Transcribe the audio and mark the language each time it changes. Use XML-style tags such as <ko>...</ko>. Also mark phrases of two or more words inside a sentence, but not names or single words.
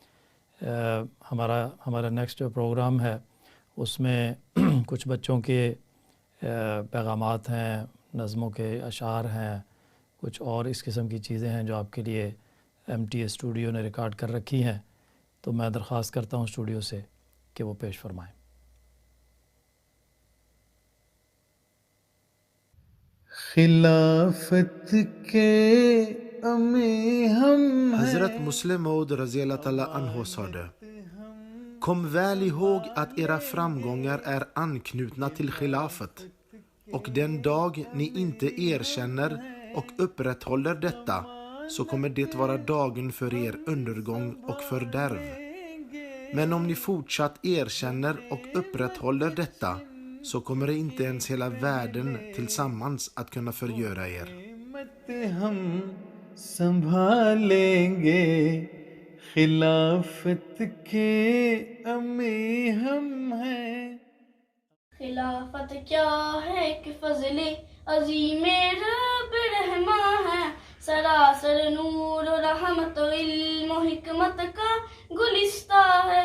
<ur>ہمارا نیکسٹ جو پروگرام ہے اس میں کچھ بچوں کے پیغامات ہیں، نظموں کے اشعار ہیں، کچھ اور اس قسم کی چیزیں ہیں جو آپ کے لیے ایم ٹی اسٹوڈیو نے ریکارڈ کر رکھی ہیں، تو میں درخواست کرتا ہوں اسٹوڈیو سے کہ وہ پیش فرمائیں۔ خلافت کے امی ہم</ur> <sv>Hazrat Muslim Maud</sv> <ar>رضي الله عنه</ar> <sv>sade: Kom väl ihåg att era framgångar är anknutna till Khilafat, och den dag ni inte erkänner och upprätthåller detta, så kommer det vara dagen för er undergång och fördärv. Men om ni fortsatt erkänner och upprätthåller detta, så kommer inte ens hela världen tillsammans att kunna förgöra er.</sv> <ur>مت ہم سنبھالیں گے، خلافت کے امی ہم ہیں۔ خلافت کیا ہے کہ فضل عظیم رب رحماں ہے، سراسر نور و رحمت و علم و حکمت کا گلستہ ہے۔</ur>